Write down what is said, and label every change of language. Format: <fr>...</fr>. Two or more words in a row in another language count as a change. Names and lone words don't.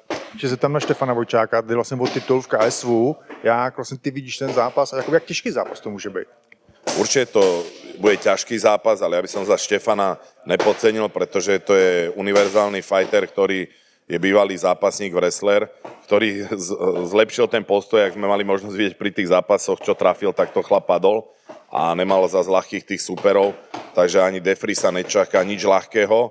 <cs>Že se tam na Štefana Vojčáka, kdy vlastně byl titul v KSV, jak vlastně ty vidíš ten zápas a jak těžký zápas to může být?</cs> <sk>Určite to bude ťažký zápas, ale ja by som za Štefana nepodcenil, pretože to je univerzálny fighter, ktorý je bývalý zápasník wrestler, ktorý zlepšil ten postoj, ak sme mali možnosť vidieť pri tých zápasoch, čo trafil, tak to chlap padol a nemal zas ľahkých tých superov, takže ani Defri sa nečaká nič ľahkého.</sk>